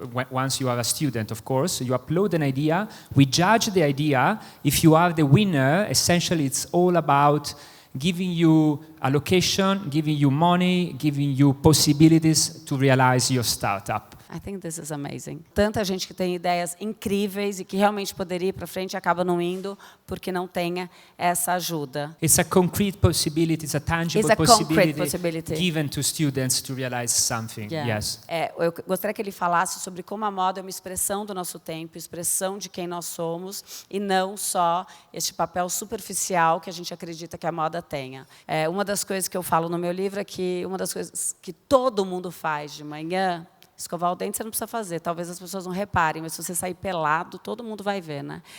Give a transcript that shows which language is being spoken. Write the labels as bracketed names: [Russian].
[English] Once you are a student, of course, you upload an idea. We judge the idea. If you are the winner, essentially, it's all about giving you a location, giving you money, giving you possibilities to realize your startup. I think this is amazing. [Portuguese] Tanta gente que tem ideias incríveis e que realmente poderia ir para frente e acaba não indo porque não tenha essa ajuda. [English] It's a concrete possibility, it's a tangible It's a concrete possibility, possibility. given to students to realize something. Yeah. Yes. [Portuguese] Eu gostaria que ele falasse sobre como a moda é uma expressão do nosso tempo, expressão de quem nós somos, e não só este papel superficial que a gente acredita que a moda tenha. Uma das coisas que eu falo no meu livro é que uma das coisas que todo mundo faz de manhã, escovar o dente você não precisa fazer, talvez as pessoas não reparem, mas se você sair pelado, todo mundo vai ver, né?